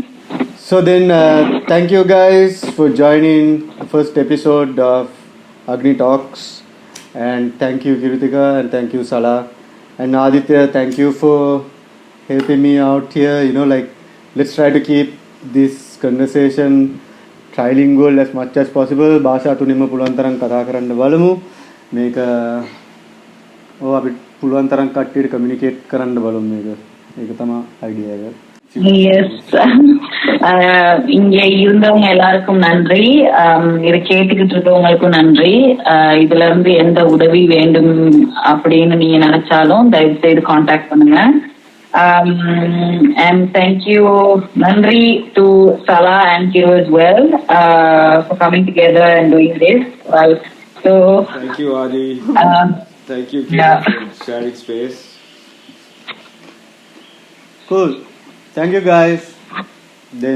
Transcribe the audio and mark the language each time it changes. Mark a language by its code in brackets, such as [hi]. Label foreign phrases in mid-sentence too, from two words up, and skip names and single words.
[en] So then, thank you guys for joining the first episode of Agni Talks. And thank you Kiruthika, and thank you Sala, and Aditya, thank you for helping me out here. Like, let's try to keep this conversation trilingual as much as possible. [si] භාෂා තුනෙම පුළුවන් තරම් කතා කරන්න බලමු. මේක අපි පුළුවන් තරම් කට්ටියට කමියුනිකේට් කරන්න බලමු මේක. ඒක තමයි ஐடியா එක. Yes. [ta] இங்க இருந்தவங்க எல்லாருக்கும் நன்றி. இதை கேட்டுக்கிட்டு இருக்கவங்களுக்கும் நன்றி. இதுல இருந்து எந்த உதவி வேண்டும் அப்படின்னு நீங்க நினைச்சாலும் தயவு செய்து கான்டாக்ட் பண்ணுங்க. [en] And thank you, nandri to Sala and Kiru as well for coming together and doing this. So thank you, Adi. Thank you, Kiru, for sharing space. Cool. Thank you guys. Then